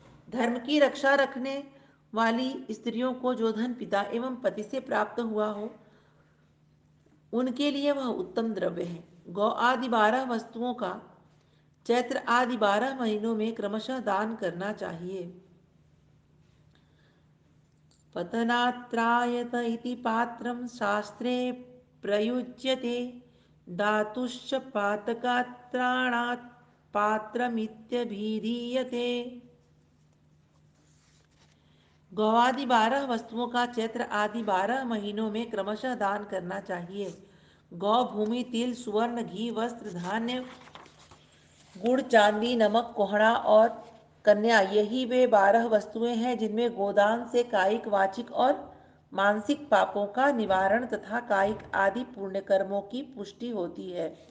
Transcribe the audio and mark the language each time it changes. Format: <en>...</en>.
<hi>धर्म की रक्षा रखने वाली स्त्रियों को जो धन पिता एवं पति से प्राप्त हुआ हो उनके लिए वह उत्तम द्रव्य है। गौ आदि 12 वस्तुओं का चैत्र आदि 12 महीनों में क्रमशः दान करना चाहिए।</hi> <sa>पतनात्रायत इति पात्रं शास्त्रे प्रयुज्यते धातुश्च पातकात्राणात् पात्रमित्यभिधीयते।</sa> <hi>गौ आदि 12 वस्तुओं का चैत्र आदि 12 महीनों में क्रमशः दान करना चाहिए। गौ, भूमि, तिल, सुवर्ण, घी, वस्त्र, धान्य, गुड़, चांदी, नमक, कोहड़ा और कन्या, यही वे 12 वस्तुएं हैं जिनमें गोदान से कायिक, वाचिक और मानसिक पापों का निवारण तथा कायिक आदि पुण्य कर्मों की पुष्टि होती है।</hi>